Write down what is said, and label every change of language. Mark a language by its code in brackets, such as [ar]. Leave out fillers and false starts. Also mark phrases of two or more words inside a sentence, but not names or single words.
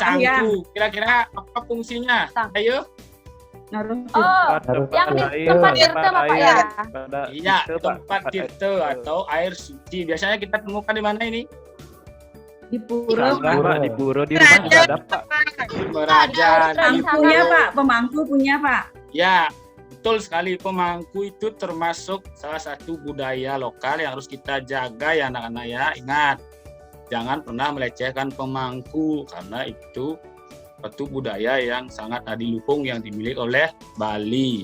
[id] sangku. Kira-kira apa fungsinya? Ayo. Naruh Oh, yang di tempat tirta Bapak ya. Iya, tempat tirta atau air suci. Biasanya kita temukan di mana ini? di pura, Pak. Di pura, di rumah juga ada Pak. Merajan. Pemangkunya, Pak. Pemangku punya, Pak. Ya, betul sekali. Pemangku itu termasuk salah satu budaya lokal yang harus kita jaga ya anak-anak ya. Ingat, jangan pernah melecehkan pemangku karena itu suatu budaya yang sangat adiluhung yang dimiliki oleh Bali.